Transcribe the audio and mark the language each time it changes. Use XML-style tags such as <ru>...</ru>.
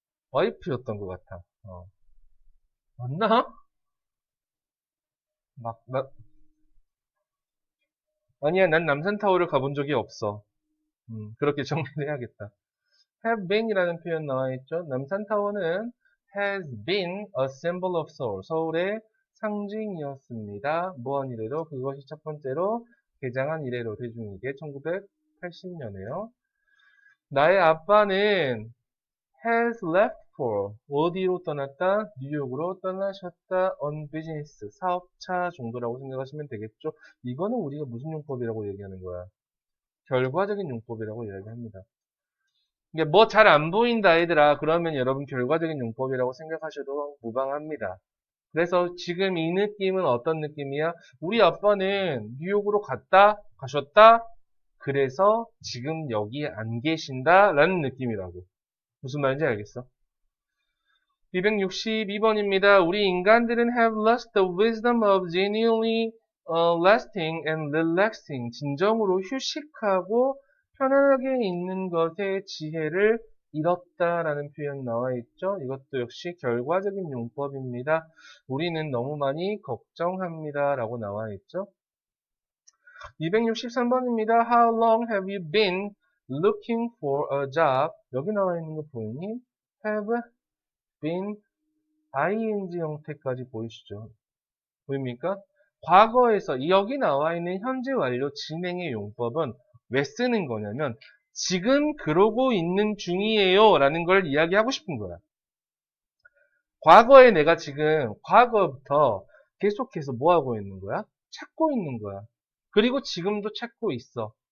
<ko>와이프였던 것 같아. 맞나? 아니야, 난 남산타워를 가본 적이 없어. 그렇게 정리를 해야겠다. have been이라는 표현 나와 있죠.</ko> <en>남산타워는 has been a symbol of Seoul.</en> <ko>서울의 상징이었습니다. 무한 이래로 그것이 첫 번째로 개장한 이래로 대중에게 1980년에요. 나의 아빠는</ko> <en>has left for</en> <ko>어디로 떠났다? 뉴욕으로 떠나셨다.</ko> <en>on business</en> <ko>사업차 정도라고 생각하시면 되겠죠. 이거는 우리가 무슨 용법이라고 얘기하는 거야? 결과적인 용법이라고 이야기합니다. 이게 뭐 잘 안 보인다 얘들아. 그러면 여러분 결과적인 용법이라고 생각하셔도 무방합니다. 그래서 지금 이 느낌은 어떤 느낌이야? 우리 아빠는 뉴욕으로 가셨다? 그래서 지금 여기 안 계신다? 라는 느낌이라고. 무슨 말인지 알겠어? 262번입니다. 우리 인간들은</ko> <en>have lost the wisdom of genuinely lasting and relaxing.</en> <ko>진정으로 휴식하고 편안하게 있는 것의 지혜를 잃었다라는 표현 나와 있죠. 이것도 역시 결과적인 용법입니다. 우리는 너무 많이 걱정합니다. 라고 나와 있죠. 263번입니다.</ko> <en>How long have you been looking for a job?</en> <ko>여기 나와 있는 거 보이니? have been ing 형태까지 보이시죠? 보입니까? 과거에서 여기 나와 있는 현재 완료 진행의 용법은 왜 쓰는 거냐면 지금 그러고 있는 중이에요 라는 걸 이야기하고 싶은 거야. 과거에 내가 지금 과거부터 계속해서 뭐 하고 있는 거야? 찾고 있는 거야. 그리고 지금도 찾고 있어.</ko>